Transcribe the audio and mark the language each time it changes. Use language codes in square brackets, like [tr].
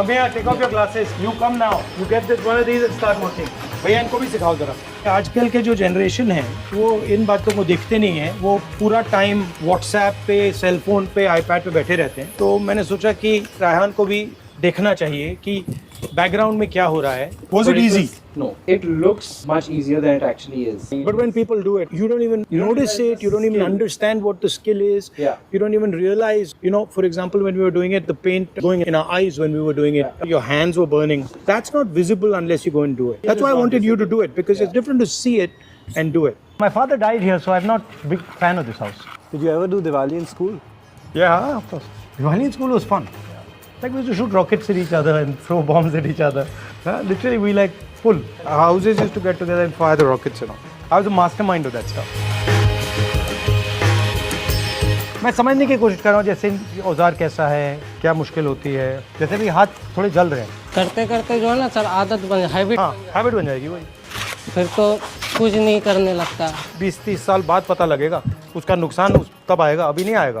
[hi] अब भैया [en] Take off your glasses, you come now, you get this one of these and start working. [hi] भैया इनको भी सिखाओ जरा। आजकल के जो जनरेशन है वो इन बातों को देखते नहीं है, वो पूरा टाइम व्हाट्सएप पे, सेल फोन पे, आईपैड पे बैठे रहते हैं। तो मैंने सोचा कि रायहान को भी देखना चाहिए कि बैकग्राउंड में क्या हो रहा है। [en] Was it easy? No, it looks much easier than it actually is. But when people do it, you don't even notice it, you don't even understand what the skill is. Yeah. You don't even realize, for example, when we were doing it, the paint going in our eyes when we were doing it, your hands were burning. That's not visible unless you go and do it. That's why I wanted you to do it, because it's different to see it and do it. My father died here, so I'm not a big fan of this house. Did you ever do Diwali in school? Yeah, of course. Diwali in school was fun. Like we used to shoot rockets at each other and throw bombs at each other. Literally, we like full. Our houses used to get together and fire the rockets and all. I was a mastermind of that stuff. [hi] मैं समझने की कोशिश कर रहा हूँ जैसे औजार कैसा है, क्या मुश्किल होती है। जैसे भी हाथ थोड़े जल रहे हैं। करते करते जो है ना सर आदत बन हैबिट हाँ, हैबिट बन जाएगी वही। फिर तो कुछ नहीं करने लगता। 20-30 साल बाद पता लगेगा उसका नुकसान तब आएगा, अभी नहीं आएगा।